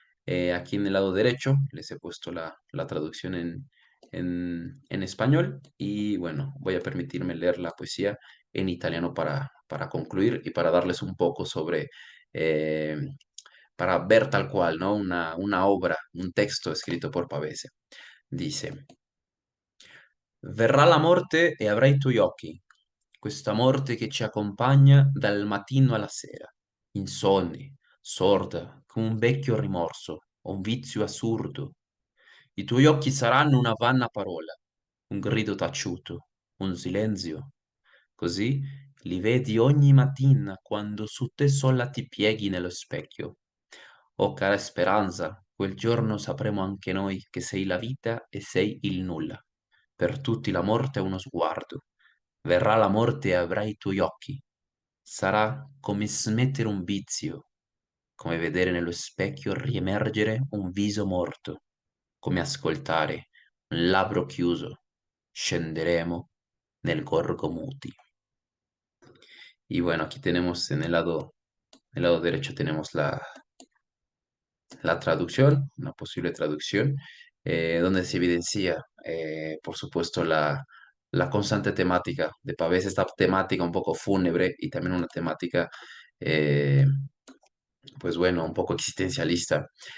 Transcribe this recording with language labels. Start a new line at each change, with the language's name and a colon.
Spanish: Aquí en el lado derecho les he puesto la traducción en español y bueno, voy a permitirme leer la poesía en italiano para concluir y para darles un poco eh, para ver tal cual, ¿no? Una obra, un texto escrito por Pavese. Dice,
Italian: verrà la morte e avrai i tuoi occhi, questa morte che ci accompagna dal mattino alla sera, insonni, sorda, come un vecchio rimorso o un vizio assurdo. I tuoi occhi saranno una vanna parola, un grido taciuto, un silenzio. Così li vedi ogni mattina quando su te sola ti pieghi nello specchio. Oh cara speranza, quel giorno sapremo anche noi che sei la vita e sei il nulla. Per tutti la morte è uno sguardo. Verrà la morte e avrai i tuoi occhi. Sarà come smettere un vizio, come vedere nello specchio riemergere un viso morto, come ascoltare un labbro chiuso. Scenderemo nel gorgo muti.
Spanish: Y bueno, aquí tenemos en el lado derecho tenemos la traducción, una posible traducción, donde se evidencia, por supuesto, la constante temática de Pavés, esta temática un poco fúnebre y también una temática, eh, pues bueno, un poco existencialista.